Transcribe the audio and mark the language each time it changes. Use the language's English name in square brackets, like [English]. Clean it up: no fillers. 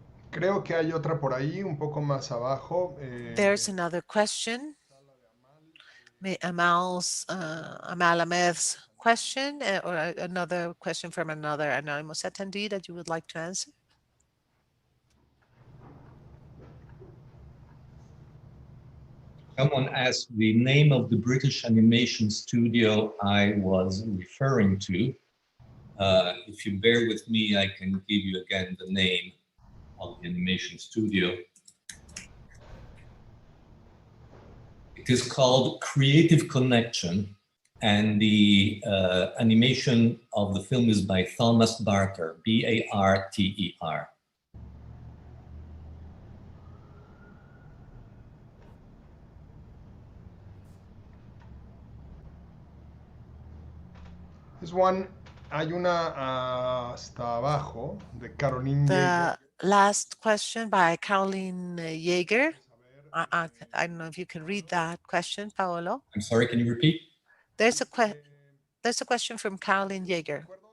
[Spanish] Creo que hay otra por ahí, un poco más abajo. [English] There's another question. Amal Ahmed's question, or another question from another anonymous attendee that you would like to answer? Someone asked the name of the British animation studio I was referring to. If you bear with me, I can give you again the name of the animation studio. It is called Creative Connection, and the animation of the film is by Thomas Barter, B-A-R-T-E-R. [Spanish] Hay una hasta abajo de Caroline Yeager. [English] The last question by Caroline Yeager. I don't know if you can read that question, Paolo. I'm sorry, can you repeat? There's a question from Caroline Yeager.